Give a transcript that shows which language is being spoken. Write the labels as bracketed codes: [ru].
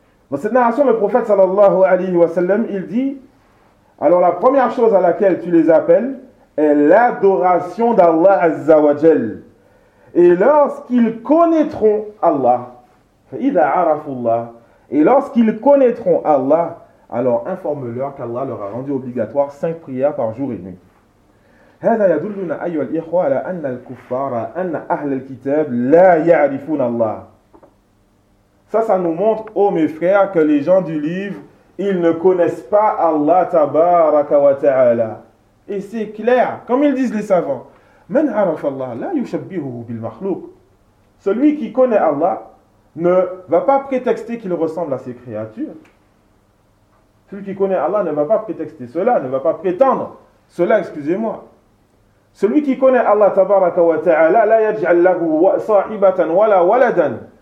[fr] Dans cette narration, le prophète sallallahu alayhi wa sallam, il dit, alors la première chose à laquelle tu les appelles est l'adoration d'Allah Azza wa Jal. Et lorsqu'ils connaîtront Allah, [ar] فإذا عرفوا الله, [fr] et lorsqu'ils connaîtront Allah, alors informe-leur qu'Allah leur a rendu obligatoire 5 prières par jour et nuit. [ar] هذا يدلنا أيها الإخوة على أن الكفار أن أهل الكتاب لا يعرفون الله. [fr] Ça nous montre, ô mes frères, que les gens du livre, ils ne connaissent pas Allah تبارك وتعالى. Et c'est clair, comme ils disent les savants. [ar] من عرف الله لا يشبهه بالمخلوق. [fr] Celui qui connaît Allah ne va pas prétexter qu'il ressemble à ses créatures. Celui qui connaît Allah ne va pas prétexter cela, ne va pas prétendre cela, excusez-moi. Celui qui connaît Allah tabaraka wa ta'ala, [ar] la yaj'al lahu sahibatan wala waladan.